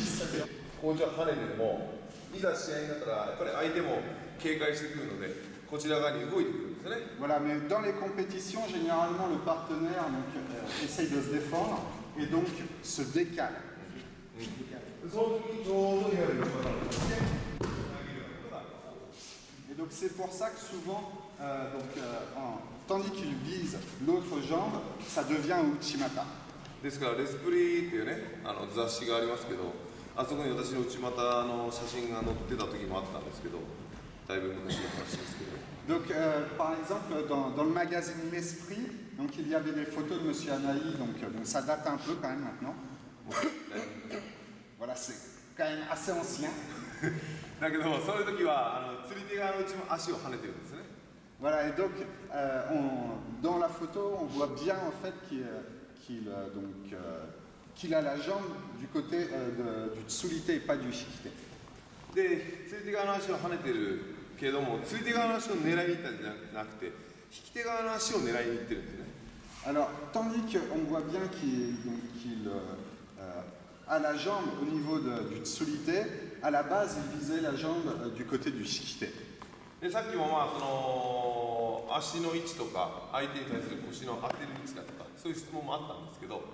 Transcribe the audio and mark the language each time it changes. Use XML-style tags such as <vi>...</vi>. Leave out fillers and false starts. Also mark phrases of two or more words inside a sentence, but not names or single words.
<fr>fait.</fr> <ja>こうじゃ跳ねてもいざ試合になったらやっぱり相手も警戒してくるのでこちら側に動いてくるんですよね。</ja> <fr>Voilà, mais dans les compétitions, généralement, le partenaire essaye de se défendre et donc se décale.</fr> <ja>その時にちょうどいわゆる内股のですね。</ja> <fr>Et donc c'est pour ça que souvent, tandis qu'il vise l'autre jambe, ça devient un Uchimata.</fr> <ja>ですからレスプリっていうね雑誌がありますけどあそこに私の内股の写真が載ってた時もあったんですけどだいぶ昔の話ですけど。</ja> <fr>Donc, par exemple, dans le magazine L'Esprit, donc, il y avait des photos de Monsieur Anaï, donc ça date un peu quand même maintenant. Voilà, c'est quand même assez ancien.</fr> <ja>だけどそういう時は釣り手側の足を跳ねてるんですね。</ja> <fr>Voilà, et donc, dans la photo, on voit bien en fait qu'il a la jambe du côté du tsulite et pas du shikite.</fr> <ja>で釣り手側の足を跳ねてるけれども釣り手側の足を狙いに行ったんじゃなくて引き手側の足を狙いに行ってるんですね。</ja> <fr>Alors, tandis qu'on voit bien qu'il a la jambe au niveau du tsulite, à la base, il visait la jambe du côté du shikite.</fr> <ja>でさっきもその足の位置とか相手に対する腰の当てる位置だとかそういう質問もあったんですけど</ja>